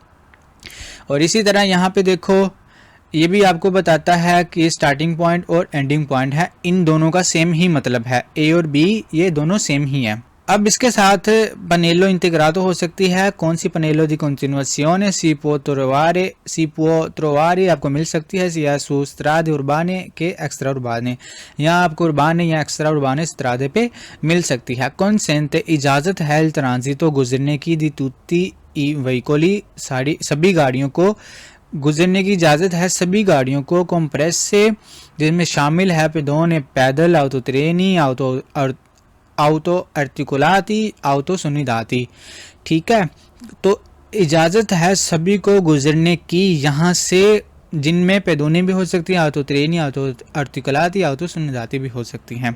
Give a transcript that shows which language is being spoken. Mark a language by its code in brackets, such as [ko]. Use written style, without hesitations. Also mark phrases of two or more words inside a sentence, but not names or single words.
[hi] और इसी तरह यहाँ पे देखो, ये भी आपको बताता है कि स्टार्टिंग पॉइंट और एंडिंग पॉइंट है, इन दोनों का सेम ही मतलब है, ए और बी ये दोनों सेम ही है। अब इसके साथ [it] pannello integrato [hi] हो सकती है। कौन सी? [it] pannello di continuazione si può trovare [hi] आपको मिल सकती है [it] sia su strade urbane [hi] के [it] extra urbane, [hi] यहाँ आपको उर्बाने या [it] extra urbane strade [hi] पे मिल सकती है। consente इजाज़त है [it] il transito [hi] गुजरने की [it] di tutti i veicoli [hi] सभी गाड़ियों को गुजरने की इजाज़त है, सभी गाड़ियों को। कॉम्प्रेस से जिसमें शामिल है पेदोने पैदल, ऑटो ट्रेनी, [it] auto articolati, auto snodati, [hi] ठीक है। तो इजाज़त है सभी को गुजरने की यहाँ से, जिनमें पेदोने भी हो सकती हैं, ऑटो ट्रेनी, [it] auto articolati, auto snodati [hi] भी हो सकती हैं।